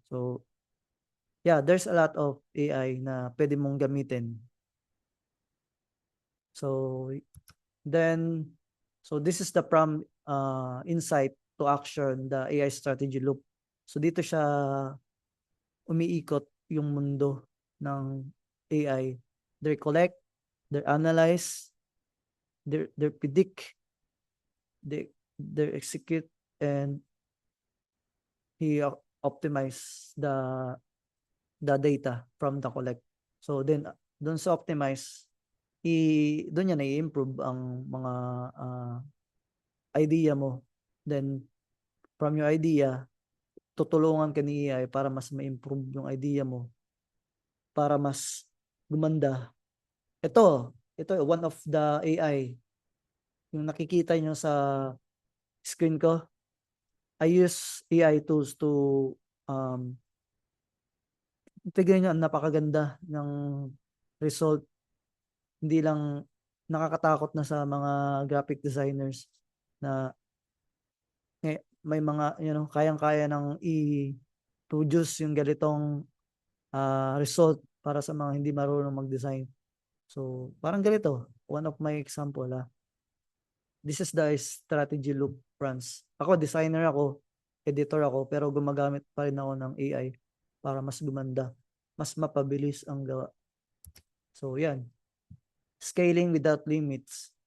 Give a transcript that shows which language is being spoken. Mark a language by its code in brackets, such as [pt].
[en] So yeah, there's a lot of AI [tl] na pwede mong gamitin. [en] So then this is the from insight to action, the AI strategy loop. [tl] So dito siya umiikot yung mundo ng AI. [en] They collect, they analyze, they predict, they execute, and he optimize the data from the collect. [tl] So then doon sa optimize, doon niya na-improve ang mga idea mo. [en] Then from your idea, [tl] tutulungan ka ni AI para mas ma-improve yung idea mo para mas gumanda. Ito [en] one of the AI [tl] yung nakikita nyo sa screen ko, [en] I use AI tools to [tl] um, tignan nyo, ang napakaganda ng result. Hindi lang nakakatakot na sa mga graphic designers na may mga kayang-kaya ng i-produce yung ganitong result para sa mga hindi marunong mag-design. [en] So, [tl] parang ganito, [en] one of my example, this is the strategy loop runs. [tl] Ako, designer ako, editor ako, pero gumagamit pa rin ako ng AI para mas gumanda, mas mapabilis ang gawa. So, yan. [en] Scaling without limits.